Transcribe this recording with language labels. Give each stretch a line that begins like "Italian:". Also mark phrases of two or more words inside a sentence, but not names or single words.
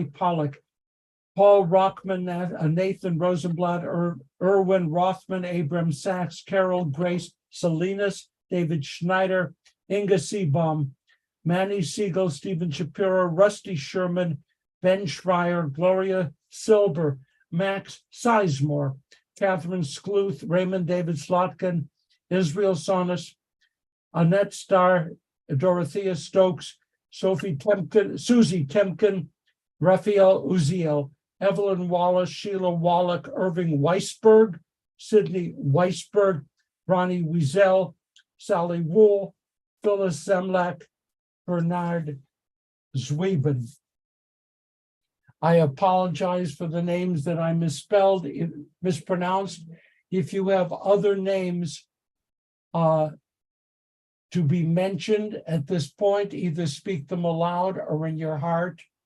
English: Pollock, Paul Rockman, Nathan Rosenblatt, Erwin Rothman, Abram Sachs, Carol Grace Salinas, David Schneider, Inga Seabaum, Manny Siegel, Stephen Shapiro, Rusty Sherman, Ben Schreier, Gloria Silber, Max Sizemore, Catherine Skluth, Raymond David Slotkin, Israel Sonis, Annette Starr, Dorothea Stokes, Susie Temkin, Raphael Uziel, Evelyn Wallace, Sheila Wallach, Irving Weisberg, Sidney Weisberg, Ronnie Wiesel, Sally Wool, Phyllis Zemlak, Bernard Zwieben. I apologize for the names that I mispronounced. If you have other names to be mentioned at this point, either speak them aloud or in your heart.